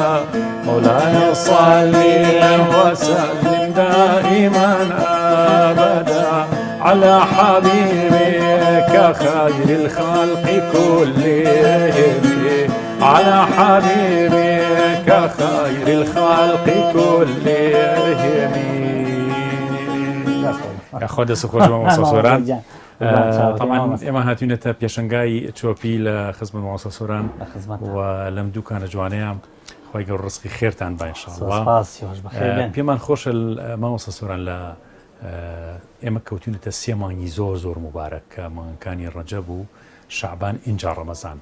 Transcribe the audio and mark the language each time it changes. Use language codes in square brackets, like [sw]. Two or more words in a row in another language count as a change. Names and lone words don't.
[ar] مولاي صل وسلم دائما ابدا على حبيبك خير الخلق كلهم. على حبيبك خير الخلق كلهم. [ckb] خود سخوش و مصاصوران طبعا ئێمە هاتوینەتە پێشنگای چۆپی لە خزمەت مامۆستا سۆران و لەم دووکانە جوانەیە خۆی گەور ڕزقی خێرتان با ئینشاءڵڵا. پێمان خۆشە مامۆستا سۆران لە ئێمە کەوتونەتە 3 مانگی زۆر مبارەک کە مانگەکانی ڕەجەب و شەعبان ئینجا ڕەمەزان.